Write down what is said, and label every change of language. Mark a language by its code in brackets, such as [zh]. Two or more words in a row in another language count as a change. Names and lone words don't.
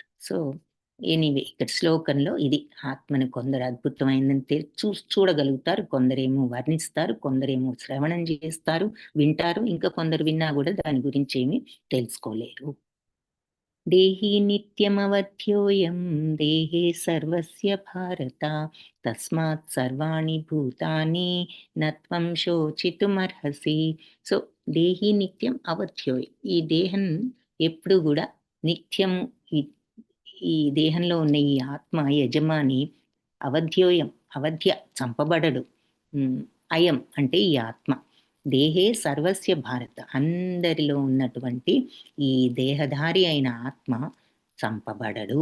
[en] so anyway [te] ఇక్కడ శ్లోకంలో ఇది ఆత్మను కొందరు అద్భుతమైందని చూడగలుగుతారు, కొందరేమో వర్ణిస్తారు, కొందరేమో శ్రవణం చేస్తారు, వింటారు, ఇంకా కొందరు విన్నా కూడా దాని గురించి ఏమీ తెలుసుకోలేరు. [sa] దేహి నిత్యమవధ్యోయం దేహే సర్వస్య భారత తస్మాత్ సర్వాణి భూతాని నత్వం శోచితుమర్హసి. [te] సో [sa] దేహి నిత్యం అవధ్యోయం, [te] ఈ దేహం ఎప్పుడు కూడా నిత్యము, ఈ దేహంలో ఉన్న ఈ ఆత్మ యజమాని అవధ్యోయం, అవధ్య చంపబడడు. అయం అంటే ఈ ఆత్మ, [sa] దేహే సర్వస్య భారత [te] అందరిలో ఉన్నటువంటి ఈ దేహధారి అయిన ఆత్మ చంపబడడు.